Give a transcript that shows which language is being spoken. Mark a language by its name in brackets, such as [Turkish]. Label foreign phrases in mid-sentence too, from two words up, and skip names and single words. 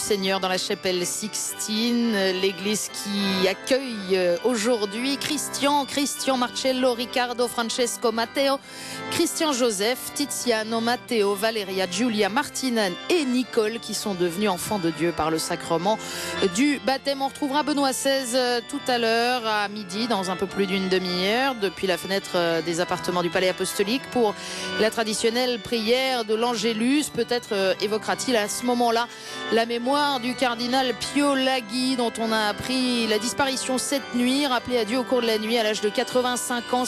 [French] Seigneur dans la chapelle Sixtine, l'église qui accueille aujourd'hui Christian, Marcello, Riccardo, Francesco, Matteo, Christian Joseph, Tiziano, Matteo, Valeria, Giulia, Martina et Nicole qui sont devenus enfants de Dieu par le sacrement du baptême. On retrouvera Benoît XVI tout à l'heure à midi dans un peu plus d'une demi-heure depuis la fenêtre des appartements du Palais Apostolique pour la traditionnelle prière de l'Angélus. Peut-être évoquera-t-il à ce moment-là la mémoire du cardinal Pio Laghi, dont on a appris la disparition cette nuit, rappelé à Dieu au cours de la nuit à l'âge de 85 ans.